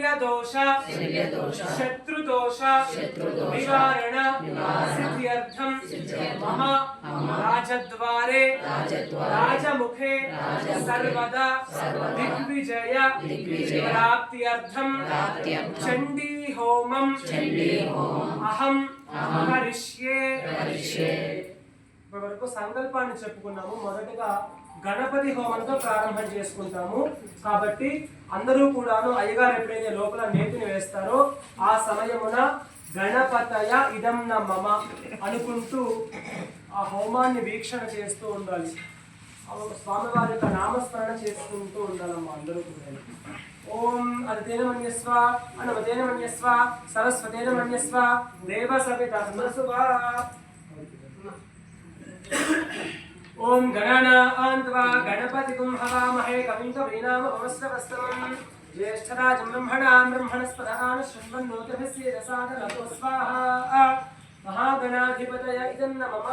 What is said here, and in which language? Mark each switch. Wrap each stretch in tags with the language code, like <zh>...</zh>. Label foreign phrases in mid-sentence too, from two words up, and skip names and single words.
<sa>दोष शत्रु दोष निवारण सिद्ध्यर्थम मम राजद्वारे राजमुखे सर्वदा दिग्विजय प्राप्त्यर्थम चंडी होमम अहम करिष्ये</sa> <te>ఇప్పటివరకు సంకల్పాన్ని చెప్పుకున్నాము. మొదటగా గణపతి హోమంతో ప్రారంభం చేసుకుంటాము. కాబట్టి అందరూ కూడాను అయ్యగారు ఎప్పుడైతే లోపల నేతిని వేస్తారో ఆ సమయమున</te> <sa>గణపతయ ఇదం న మమ</sa> <te>అనుకుంటూ ఆ హోమాన్ని వీక్షణ చేస్తూ ఉండాలి. స్వామివారి యొక్క నామస్మరణ చేసుకుంటూ ఉండాలమ్మా అందరూ కూడా.</te> <sa>ఓం అదితేన మన్యస్వ అనవతేన మన్యస్వ సరస్వతేన మన్యస్వ దేవ సవితర్మసువా. ओम गणानान्त्वा गणपतिगुं हवामहे कविं कवीनाम भवस्रवस्तमं ज्येष्ठराजं ब्रह्मणां ब्रह्मणस्पदान् शृण्वन्नोतिभिस्येदसादनतो स्वाहा. महागणाधिपतय इदं नमः.</sa>